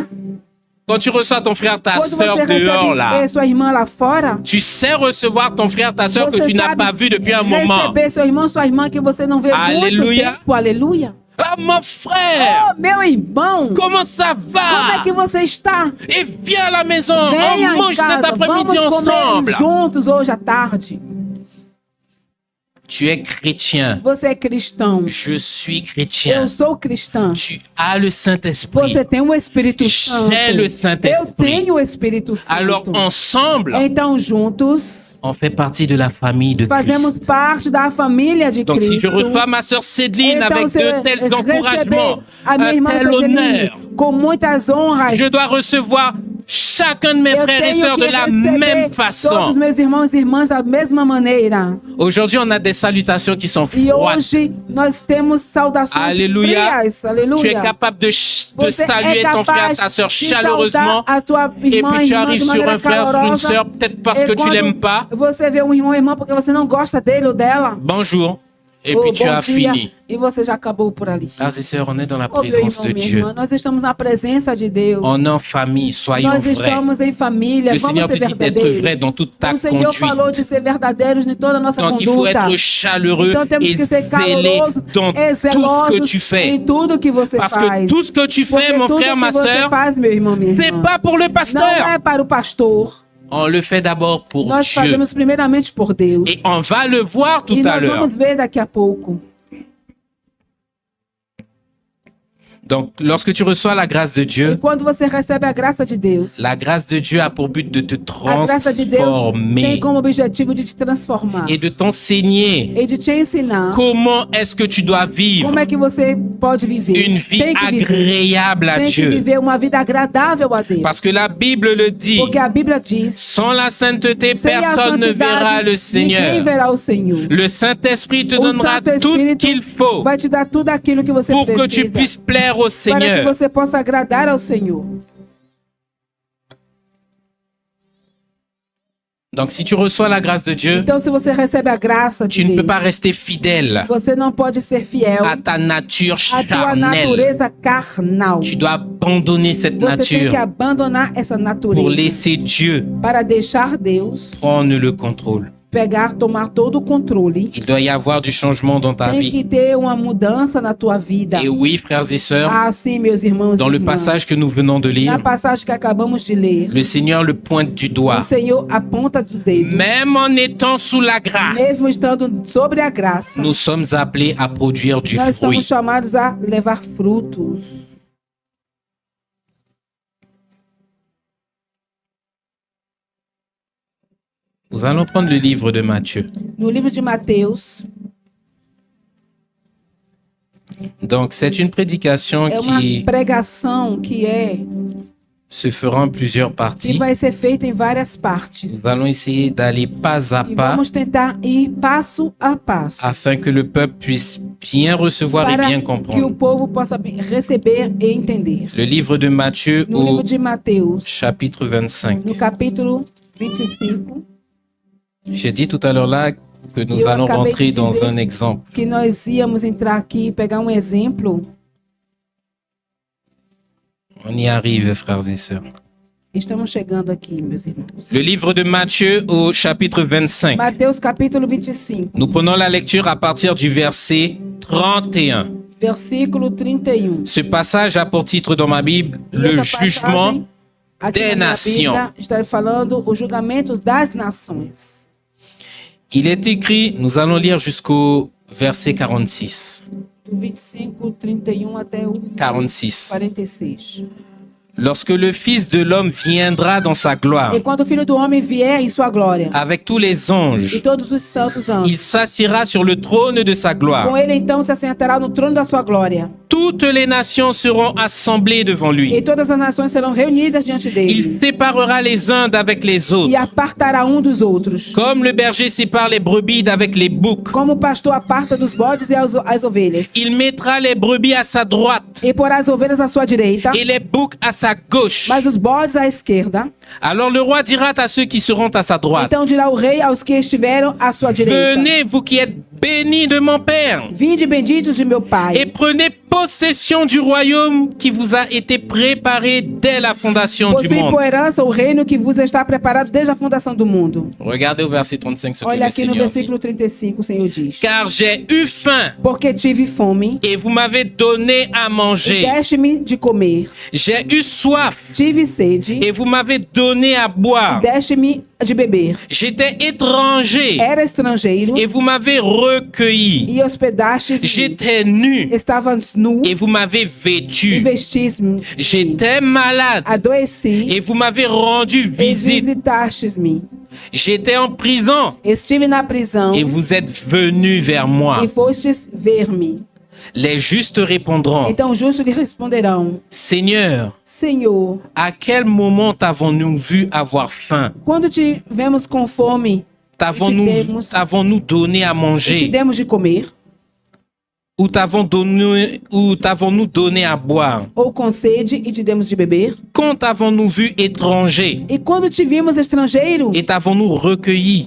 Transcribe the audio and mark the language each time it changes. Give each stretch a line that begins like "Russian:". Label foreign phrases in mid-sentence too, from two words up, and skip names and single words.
French: Quand tu reçois ton frère, ta
Portuguese: Quando
French: sœur
Portuguese: você
French: dehors là,
Portuguese: recebe sua irmã lá fora,
French: tu sais recevoir ton frère, ta sœur que
Portuguese: você
French: tu n'as
Portuguese: sabe
French: pas vu depuis un moment.
Portuguese: receber seu irmão, sua irmã que você não vê há muito Aleluia. tempo. Aleluia.
French: Ah, mon frère,
Portuguese: Oh, meu irmão,
French: comment ça
Portuguese: como é
French: va?
Portuguese: que você está?
French: Et viens à la maison,
Portuguese: Venha
French: on
Portuguese: em
French: mange cet
Portuguese: casa,
French: après-midi
Portuguese: vamos comer
French: ensemble.
Portuguese: juntos hoje à tarde.
French: Tu es chrétien,
Portuguese: Você é cristão.
French: je suis
Portuguese: Eu
French: chrétien.
Portuguese: sou cristã.
French: Tu as le Saint-Esprit.
Portuguese: Você tem o Espírito Santo.
French: J'ai le Saint-Esprit.
Portuguese: Eu tenho o Espírito Santo.
French: Alors ensemble,
Portuguese: Então, juntos,
French: on fait partie de la famille de
Portuguese: fazemos
French: Christ.
Portuguese: parte da família de
French: Donc si
Portuguese: Cristo.
French: je reçois ma sœur Céline
Portuguese: Então,
French: avec
Portuguese: se
French: de tels
Portuguese: receber
French: encouragements,
Portuguese: a minha
French: un
Portuguese: irmã
French: tel
Portuguese: Cedeline
French: honneur,
Portuguese: com muitas honras,
French: je dois recevoir chacun de mes
Portuguese: eu
French: frères et
Portuguese: tenho
French: sœurs
Portuguese: que
French: de la
Portuguese: receber
French: même
Portuguese: todos
French: façon.
Portuguese: meus irmãos e irmãs da mesma maneira.
French: Aujourd'hui, on a des salutations qui sont
Portuguese: E
French: froides.
Portuguese: hoje nós temos saudações
French: Alléluia.
Portuguese: frias. Aleluia.
French: Tu es capable de
Portuguese: Você
French: saluer
Portuguese: é
French: ton frère,
Portuguese: capaz
French: ta sœur
Portuguese: de
French: chaleureusement.
Portuguese: saudar a tua
French: Et
Portuguese: irmã
French: puis tu
Portuguese: irmã
French: arrives
Portuguese: de
French: sur
Portuguese: maneira
French: un frère ou une
Portuguese: calorosa.
French: sœur, peut-être parce
Portuguese: E
French: que tu
Portuguese: quando
French: l'aimes pas.
Portuguese: Você vê um irmão ou irmã porque você não gosta dele ou dela.
French: Bonjour. Et
Portuguese: Oh,
French: puis tu
Portuguese: bom
French: as
Portuguese: dia,
French: fini.
Portuguese: e você já acabou por ali.
French: Frères et sœurs, on est dans la
Portuguese: Oh, meu
French: présence
Portuguese: irmão,
French: de
Portuguese: minha
French: Dieu.
Portuguese: irmã, nós estamos na presença de Deus.
French: On est en famille, soyons
Portuguese: Nós
French: vrais.
Portuguese: estamos em família,
French: Le
Portuguese: vamos
French: Seigneur te
Portuguese: ser
French: dit d'être
Portuguese: verdadeiros.
French: vrai dans toute ta
Portuguese: O Senhor falou
French: conduite.
Portuguese: de ser verdadeiros em toda a nossa
French: Donc il faut
Portuguese: conduta.
French: être chaleureux
Portuguese: Então temos
French: et
Portuguese: que ser
French: zélé
Portuguese: calorosos
French: dans
Portuguese: e
French: tout ce que
Portuguese: zelosos
French: tu fais.
Portuguese: em tudo que você
French: Parce
Portuguese: faz.
French: que tout ce que tu
Portuguese: Porque
French: fais, mon
Portuguese: tudo
French: frère,
Portuguese: que
French: ma
Portuguese: você
French: sœur,
Portuguese: faz, meu irmão, minha
French: c'est
Portuguese: irmã,
French: pas pour le
Portuguese: não
French: pasteur.
Portuguese: é para o pastor.
French: On le fait d'abord pour
Portuguese: Nós
French: Dieu.
Portuguese: fazemos primeiramente por Deus.
French: Et on va le voir tout
Portuguese: E
French: à
Portuguese: nós
French: l'heure.
Portuguese: vamos ver daqui a pouco.
French: Donc, lorsque tu reçois la grâce de
Portuguese: E
French: Dieu,
Portuguese: quando você recebe a graça de Deus,
French: la grâce de Dieu a pour but de te
Portuguese: a graça de Deus tem
French: transformer
Portuguese: como objetivo de te transformar
French: et de t'enseigner
Portuguese: e de te ensinar
French: comment est-ce que tu dois vivre
Portuguese: como é que você pode viver.
French: une vie
Portuguese: Tem que viver.
French: agréable à
Portuguese: Tem que
French: Dieu.
Portuguese: viver uma vida agradável a Deus.
French: Parce que la Bible le dit,
Portuguese: Porque a Bíblia diz,
French: sans la sainteté,
Portuguese: sem a
French: personne ne verra
Portuguese: santidade,
French: le
Portuguese: ninguém
French: Seigneur.
Portuguese: verá o Senhor.
French: Le Saint-Esprit te
Portuguese: O
French: donnera
Portuguese: Santo
French: tout ce
Portuguese: Espírito
French: qu'il faut
Portuguese: vai te dar tudo aquilo que você
French: pour que tu
Portuguese: precisa
French: puisses plaire au
Portuguese: para que
French: Seigneur.
Portuguese: você possa agradar ao Senhor.
French: Donc, si tu reçois la grâce de Dieu,
Portuguese: Então, se você recebe a graça de
French: tu ne peux
Portuguese: Deus,
French: pas rester fidèle
Portuguese: você não pode ser fiel
French: à ta nature
Portuguese: à tua
French: charnelle.
Portuguese: natureza carnal.
French: Tu dois abandonner cette
Portuguese: Você tem
French: nature
Portuguese: que abandonar essa
French: pour
Portuguese: natureza
French: laisser Dieu
Portuguese: para deixar Deus
French: prendre le contrôle.
Portuguese: tomar todo o controle.
French: Il doit y avoir du changement dans ta
Portuguese: Tem
French: vie.
Portuguese: que ter uma mudança na tua vida.
French: Et oui, frères et sœurs,
Portuguese: Ah, sim, meus irmãos
French: dans
Portuguese: e
French: le
Portuguese: irmãs.
French: passage que nous venons de
Portuguese: Na
French: lire,
Portuguese: passagem que acabamos de ler,
French: le Seigneur le pointe du
Portuguese: o
French: doigt.
Portuguese: Senhor aponta do dedo.
French: Même en étant sous la grâce,
Portuguese: Mesmo estando sobre a graça,
French: nous sommes appelés à produire du
Portuguese: nós somos
French: fruit.
Portuguese: chamados a levar frutos.
French: Nous allons prendre le livre de Matthieu.
Portuguese: No livro de Mateus,
French: Donc, c'est une prédication
Portuguese: é uma
French: qui
Portuguese: pregação que
French: se fera en plusieurs parties.
Portuguese: vai ser feita em várias partes.
French: Nous allons essayer d'aller pas à
Portuguese: E
French: pas
Portuguese: vamos tentar ir passo a passo
French: afin que le peuple puisse bien recevoir et
Portuguese: para
French: bien
Portuguese: que o
French: comprendre.
Portuguese: povo possa receber e entender.
French: Le livre de Matthieu
Portuguese: No livro
French: au
Portuguese: de Mateus,
French: chapitre 25.
Portuguese: no capítulo 25,
French: J'ai dit tout à l'heure là que nous
Portuguese: Eu
French: allons
Portuguese: acabei de
French: rentrer dans
Portuguese: dizer
French: un exemple.
Portuguese: que nós íamos entrar aqui e pegar um exemplo.
French: On y arrive, frères et sœurs.
Portuguese: Estamos chegando aqui, meus irmãos.
French: Le livre de Matthieu au chapitre 25.
Portuguese: Mateus capítulo 25,
French: Nous prenons la lecture à partir du verset 31.
Portuguese: versículo 31.
French: Ce passage a pour titre dans ma Bible
Portuguese: E
French: le
Portuguese: essa
French: jugement
Portuguese: passagem, aqui
French: des
Portuguese: na minha
French: nations.
Portuguese: Bíblia, está falando o julgamento das nações.
French: Il est écrit, nous allons lire jusqu'au verset 46.
Portuguese: Do 25, 31 até o 46. 46.
French: Lorsque le Fils de l'homme viendra dans sa gloire
Portuguese: E quando o Filho do Homem vier em sua glória,
French: avec tous les
Portuguese: e
French: anges,
Portuguese: todos os santos anjos,
French: il s'assiera sur le trône de sa gloire.
Portuguese: com ele então se assentará no trono da sua glória.
French: Toutes les nations seront assemblées devant
Portuguese: E
French: lui.
Portuguese: todas as nações serão reunidas diante dele.
French: Il séparera les uns d'avec les
Portuguese: E
French: autres,
Portuguese: apartará um dos outros.
French: comme le berger sépare les brebis d'avec les boucs.
Portuguese: Como o pastor aparta dos bodes e as ovelhas.
French: Il mettra les brebis à sa droite
Portuguese: E porá as ovelhas à sua direita,
French: et les boucs à sa gauche.
Portuguese: mas os bodes à esquerda.
French: Alors le roi dira à ceux qui seront à sa droite,
Portuguese: Então dirá o rei aos que estiveram à sua direita:
French: venez, vous qui êtes bénis de mon Père,
Portuguese: Vinde benditos de meu
French: et
Portuguese: Pai,
French: prenez possession du royaume qui vous a été préparé dès la fondation du
Portuguese: possuem
French: monde.
Portuguese: por herança o reino que vos está preparado desde a fundação do mundo.
French: Regardez au verset 35 ce que
Portuguese: Olha
French: le
Portuguese: aqui no
French: Seigneur dit.
Portuguese: versículo 35, o Senhor diz:
French: Car j'ai eu faim
Portuguese: Porque tive fome,
French: et vous m'avez donné à
Portuguese: e
French: manger.
Portuguese: deste-me de comer.
French: J'ai eu soif
Portuguese: Tive sede,
French: et vous m'avez donné à boire.
Portuguese: e deste-me de beber.
French: J'étais étranger
Portuguese: Era estrangeiro,
French: et vous m'avez recueilli.
Portuguese: e hospedastes-me.
French: J'étais nu
Portuguese: Estava nu,
French: et vous m'avez
Portuguese: e
French: vêtu.
Portuguese: vestis-me.
French: J'étais malade
Portuguese: Adoeci,
French: et vous m'avez rendu
Portuguese: e
French: visite.
Portuguese: visitastes-me.
French: J'étais en prison
Portuguese: Estive na prisão,
French: et vous êtes venus vers moi.
Portuguese: e fostes ver-me.
French: Les justes répondront,
Portuguese: Então os justos lhe responderão:
French: Seigneur,
Portuguese: Senhor,
French: à quel moment t'avons-nous vu avoir faim?
Portuguese: quando te vemos com fome
French: T'avons-nous donné à
Portuguese: e te
French: manger?
Portuguese: demos de comer,
French: Ou t'avons-nous donné à boire?
Portuguese: ou com sede e te demos de beber?
French: Quand t'avons-nous vu étranger?
Portuguese: E quando te vimos estrangeiro
French: Et t'avons-nous recueilli?